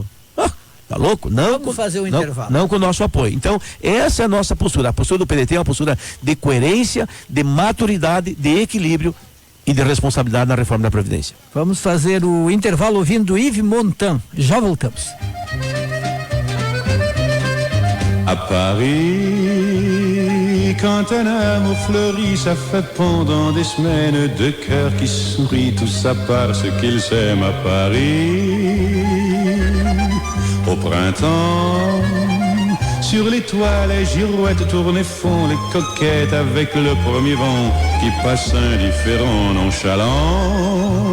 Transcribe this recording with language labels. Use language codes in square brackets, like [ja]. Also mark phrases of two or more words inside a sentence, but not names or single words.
[pt] Tá louco? Não. Vamos fazer um intervalo. Não com o nosso apoio. Então, essa é a nossa postura. A postura do PDT é uma postura de coerência, de maturidade, de equilíbrio e de responsabilidade na reforma da Previdência. Vamos fazer o intervalo ouvindo Yves Montand. Já voltamos. [fr] À Paris, quand un amour fleurit, ça fait pendant des semaines deux cœurs qui sourient, tout ça parce qu'ils s'aiment à Paris. Au printemps, sur les toits, les girouettes tournent et font les coquettes avec le premier vent qui passe indifférent, nonchalant.